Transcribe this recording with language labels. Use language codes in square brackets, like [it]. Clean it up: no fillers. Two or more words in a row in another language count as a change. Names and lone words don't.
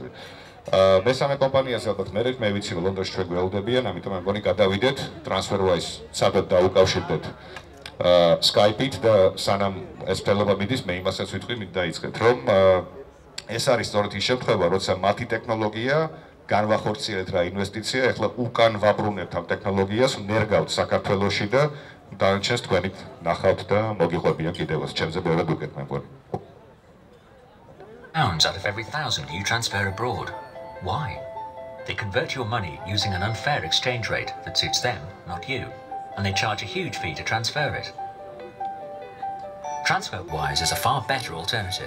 [ka] მესამე კომპანიაზე ალბათ მე ვიცი, რომ ლონდონში ჩვენ გველოდებიან, ამიტომ მე მგონი გადავიდეთ TransferWise სადაც დაუკავშირდეთ Skype-ით და სანამ ეს ფელობა მიდის, მე იმასაც ვიტყვი, მით დაიწყეთ, რომ ეს არის სწორედ ის შემთხვევა, როცა მათი ტექნოლოგია განვახორციელეთ რა ინვესტიცია, ახლა უკან ვაბრუნებთ ამ ტექნოლოგიას, ნერგავთ საქართველოში და დანარჩენს თქვენით ნახავთ და მოგიყვებიან კიდევაც, ჩემზე ბევრად უკეთ მე მგონი. [en] Pounds out of every 1,000 you transfer abroad. Why? They convert your money using an unfair exchange rate that suits them, not you, and they charge a huge fee to transfer it. TransferWise is a far better alternative.